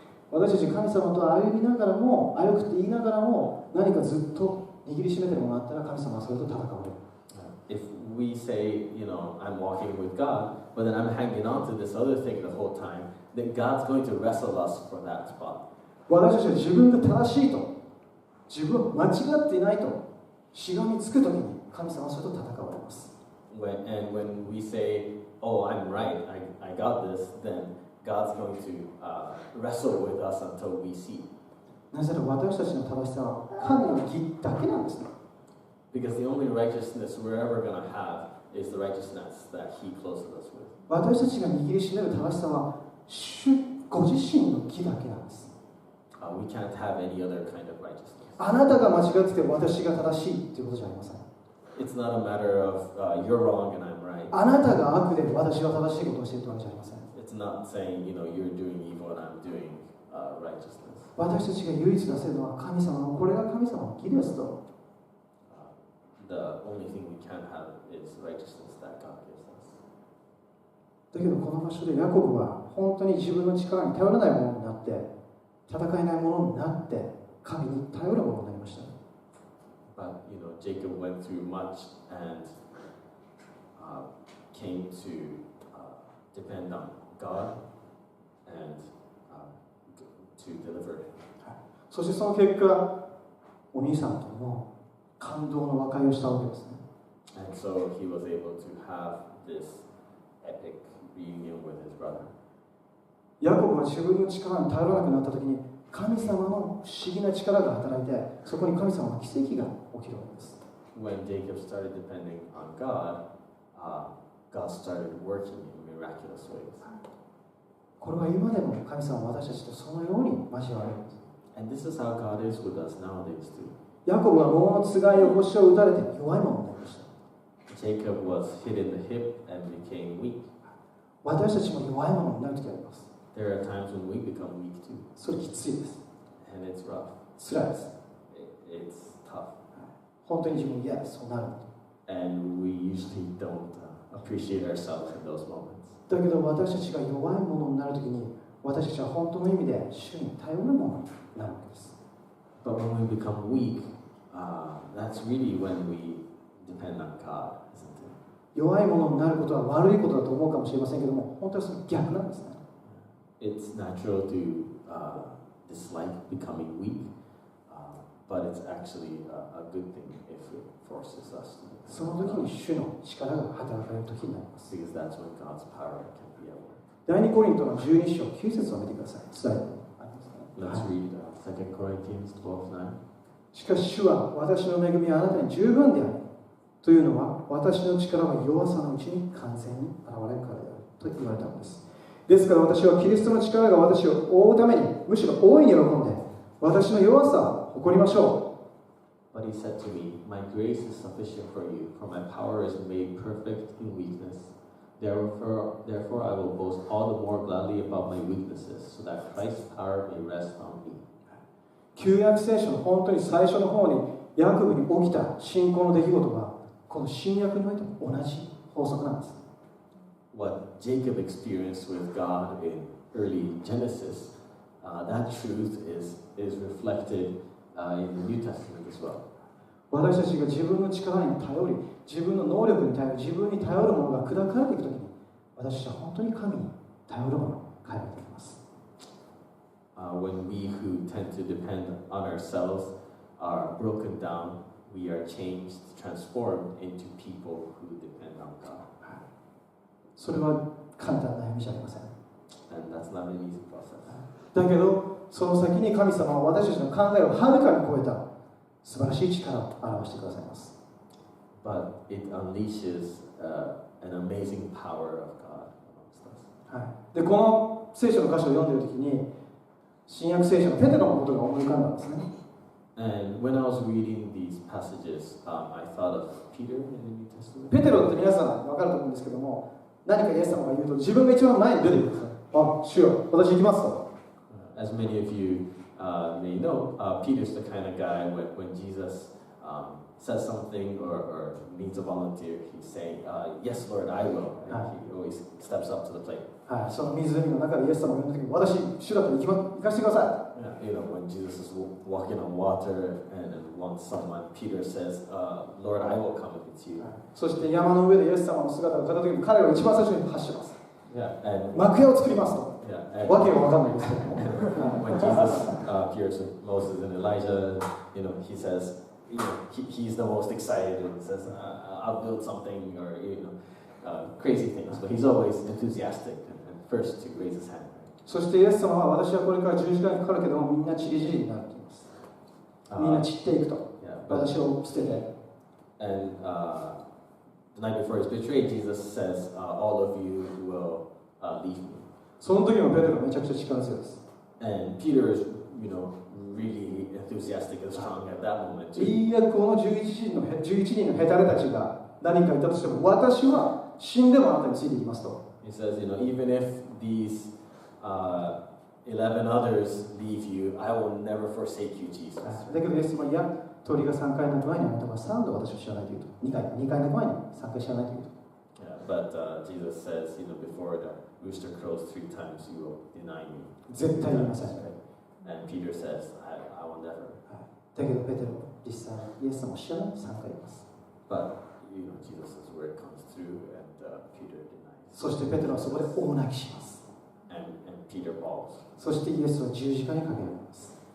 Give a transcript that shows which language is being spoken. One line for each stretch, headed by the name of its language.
Japanese: 私たち神様と歩みながらも、歩くって言いながらも、何かずっと握りしめてもらったら、神様はそれと戦われる。
English: If we say, I'm walking with God, but then I'm hanging on to this other thing the whole time, then God's going to wrestle us for that spot.
Japanese: 私たちは自分が正しいと、自分は間違っていないと、しがみつくときに、神様はそれと戦われます。
English: When we say, oh, I'm right, I got this, then God's going to wrestle with us until we see.
Japanese: なぜなら私たちの正しさは神の義だけなんですね。
English: Because the only righteousness we're ever going to have is the righteousness that He clothes us with.
Japanese: 私たちが握りしめる正しさは主ご自身の義だけなんです。
English: We can't have any other kind of righteousness.
Japanese: あなたが間違ってて私が正しいということじゃありません。
English: It's not a matter of you're wrong and I'm right.
Japanese: あなたが悪で私は正しいことをしているわけじゃありません。
English: It's not saying, you're doing evil and I'm doing righteousness.
Japanese: 私たちが唯一出せるのは神様のこれが神様の義ですと。
English: The only thing we can have is righteousness that God gives us.
Japanese: だけどこの場所でヤコブは本当に自分の力に頼らないものになって、戦えないものになって神に頼るものになりました。
English: But Jacob went through much and came to depend on God and to deliver him.
Japanese: そしてその結果、お兄さんとも感動の和解をしたわけですね。
English: And so he was able to have this epic reunion with his brother.
Japanese: ヤコブは自分の力に頼らなくなった時に、神様の不思議な力が働いて、そこに神様の奇跡が起きるわけです。
English: When Jacob started depending on God, God started working in miraculous ways.
Japanese: これは今でも神様は私たちとそのように交われるんです。
English: And this is how God is with us nowadays too.
Japanese: ヤコブは桃のつがいを腰を打たれて弱いものになりました。
English: Jacob was hit in the hip and became weak.
Japanese: 私たちも弱いものになる時があります。
English: There are times when we become weak too.
Japanese: それきついです。
English: And it's rough.
Japanese: 辛いです。
English: It's tough.
Japanese: 本当に自分嫌です。そうなる。
English: And we usually don't appreciate ourselves in those moments.
Japanese: だけど私たちが弱いものになるときに、私たちは本当の意味で主に頼るものになるわけです。
English: But when we become weak, that's really when we depend on God, isn't it?
Japanese: 弱いものになることは悪いことだと思うかもしれませんけども、本当はその逆なんですね。
English: It's natural to dislike becoming weak, but it's actually a good thing if it forces us to.
Japanese: その時に主の力が働かれる時になります。
English: Because that's when God's power can be at work.
Japanese: 第2コリントの12章9節を見てください。スライドありますね。
English: Let's read 2 Corinthians 12:9.
Japanese: しかし主は私の恵みはあなたに十分である。というのは私の力は弱さのうちに完全に現れるからであると言われたのです。ですから私はキリストの力が私を覆うためにむしろ大いに喜んで私の弱さを誇りましょう。
English: But he said to me, My grace is sufficient for you, for my power is made perfect in weakness. Therefore I will boast all the more gladly about my weaknesses, so that Christ's power may rest on me.
Japanese: 旧約聖書の本当に最初の方にヤコブに起きた信仰の出来事がこの新約においても同じ法則なんです。
English: What Jacob experienced with God in early Genesis, that truth is reflected in the New Testament as well.
Japanese: 私たちが自分の力に頼り、自分の能力に頼り、自分に頼るものが砕かれていくときに、私たちは本当に神に頼るものに変えられていきます。
English: When we who tend to depend on ourselves are broken down, we are changed, transformed into people who depend on God.
Japanese: それは簡単な歩みじゃありません。
English: And that's not an easy process.
Japanese: だけど、その先に神様は私たちの考えをはるかに超えた素晴らしい力を表してくださいます。
English: But it unleashes an amazing power of God amongst us.
Japanese: はい、でこの聖書の箇所を読んでいるときに、新約聖書のペテロのことが思い浮かんだんですね。
English: And when I was reading these passages, I thought of Peter in the New Testament.
Japanese: ペテロって皆さん分かると思うんですけども、何かイエス様が言うと自分が一番前に出てくるんですよ。あ、主よ、私行きますと。
English: As many of you may know, Peter's the kind of guy when Jesus says something or needs a volunteer, he's saying, yes, Lord, I will. And he always steps up to the plate.
Japanese: はい、その湖の中でイエス様が呼んだ時に、私、主だと行かせてください。
English: You know, when Jesus is walking on water and wants someone, Peter says, Lord, I will come with you.
Japanese: そして山の上でイエス様の姿を見た時に、彼は一番最初に発します。
English: And
Japanese: 幕屋を作りますと。
English: and
Japanese: わけが分かんないですけども。
English: when Jesus appears with Moses and Elijah, you know, he says, you know, he's the most excited and says, I'll build something or, you know, crazy things. But he's always enthusiastic and first to raise his hand.
Japanese: そしてイエス様は、私はこれから十字架にかかるけども、みんな散り散りになると言います。みんな散っていくと。私を捨てて。
English: And the night before his betrayal, Jesus says, all of you will leave me.
Japanese: その時もペテロはめちゃくちゃ力強いです。
English: And Peter is, you know, really enthusiastic and strong at that moment too.
Japanese: いいや、この11人のヘタレたちが何か言ったとしても、私は死んでもあなたについていきますと。
English: He says, you know, even if these 11 others leave you, I will never forsake you, Jesus.
Japanese: だけどイエス様は、いや、鳥が3回鳴く前にあなたは3度私を知らないと言うと。 2回鳴く前に3回知らないと言うと。
English: Yeah, but Jesus says, you know, before the rooster crows 3 times, you will deny me.
Japanese: 絶対言いません。
English: And Peter says, I will never.
Japanese: だけどペテロ、実際イエス様を知らない3回言います。
English: But, you know, Jesus' word comes through and Peter denies.
Japanese: そしてペテロはそこで大泣きします。
English: And Peter falls.
Japanese: そしてイエスは十字架にかけられます。